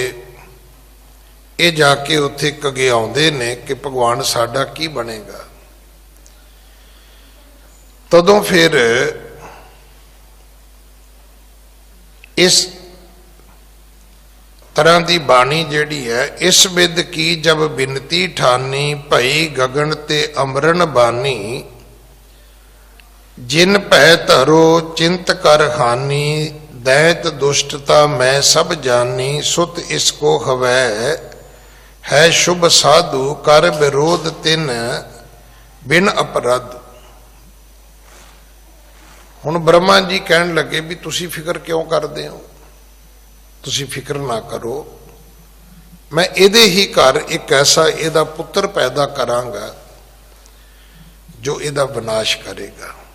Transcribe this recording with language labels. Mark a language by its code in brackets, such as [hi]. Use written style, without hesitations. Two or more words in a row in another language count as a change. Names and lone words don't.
[pa] ਯੇ ਜਾਕੇ ਉੱਥੇ ਕਗੇ ਆਉਂਦੇ ਨੇ ਕਿ ਭਗਵਾਨ ਸਾਡਾ ਕੀ ਬਣੇਗਾ। ਤਦੋਂ ਫਿਰ ਇਸ ਤਰ੍ਹਾਂ ਕੀ ਬਾਣੀ ਜਿਹੜੀ ਹੈ, [bra] इस बिद की जब बिनती ठानी, भई गगन ते अमरन बानी, जिन भै धरो चिंत कर हानि, दैत दुष्टता मैं सब जानी, सुत इसको हवै है शुभ साधु, कर विरोध तिन बिन अपराध। [pa] ਹੁਣ ਬ੍ਰਹਮਾ ਜੀ ਕਹਿਣ ਲੱਗੇ ਭੀ ਤੁਸੀਂ ਫ਼ਿਕਰ ਕਿਉਂ ਕਰਤੇ ਹੋ, ਤੁਸੀਂ ਫ਼ਿਕਰ ਨਾ ਕਰੋ, ਮੈਂ ਇਹਦੇ ਹੀ ਘਰ ਏਕ ਐਸਾ ਇਹਦਾ ਪੁੱਤਰ ਪੈਦਾ ਕਰਾਂਗਾ ਜੋ ਇਹਦਾ ਵਿਨਾਸ਼ ਕਰੇਗਾ।